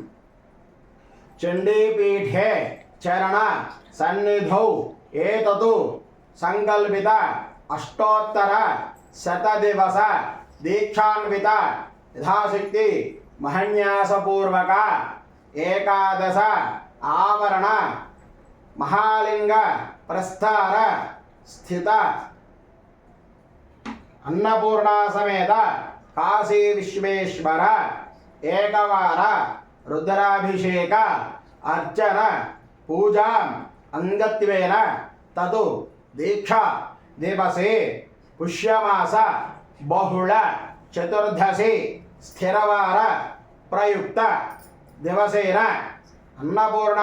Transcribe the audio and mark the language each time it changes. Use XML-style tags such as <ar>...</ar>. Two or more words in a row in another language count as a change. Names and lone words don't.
<sa>చండీపీఠే చరణ సన్నిధౌ ఏతతు సంకల్పిత అష్టోత్తర శతదివస దీక్షాన్విత యథాశక్తి మహన్యాసపూర్వక ఏకాదశ ఆవరణ మహాలింగ प्रस्थार स्थित अन्नपूर्णा समेत काशी विश्वेश्वर एकवार रुद्राभिषेक अर्चन पूजा अंगत्वेन ततु दीक्षा दिवसे पुष्यमास बहुल चतुर्दशी स्थिरवार प्रयुक्त दिवसेन अन्नपूर्णा</sa>